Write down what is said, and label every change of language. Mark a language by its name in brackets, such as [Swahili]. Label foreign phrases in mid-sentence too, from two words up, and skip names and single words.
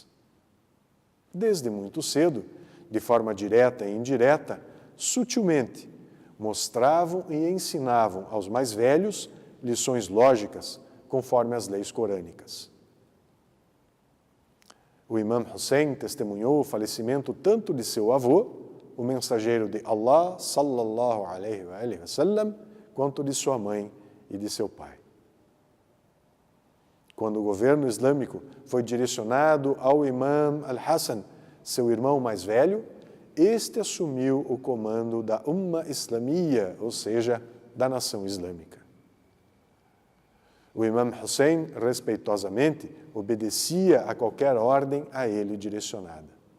[Portuguese] Desde muito cedo, de forma direta e indireta, sutilmente, mostravam e ensinavam aos mais velhos lições lógicas, conforme as leis corânicas. O Imam Hussein testemunhou o falecimento tanto de seu avô, o mensageiro de Allah, [Arabic] صلى الله عليه و سلم, [Portuguese] quanto de sua mãe e de seu pai. Quando o governo islâmico foi direcionado ao Imam al-Hassan, seu irmão mais velho, este assumiu o comando da [Arabic] أمة إسلامية, [Portuguese] ou seja, da nação islâmica. O Imam Hussein, respeitosamente, obedecia a qualquer ordem a ele direcionada.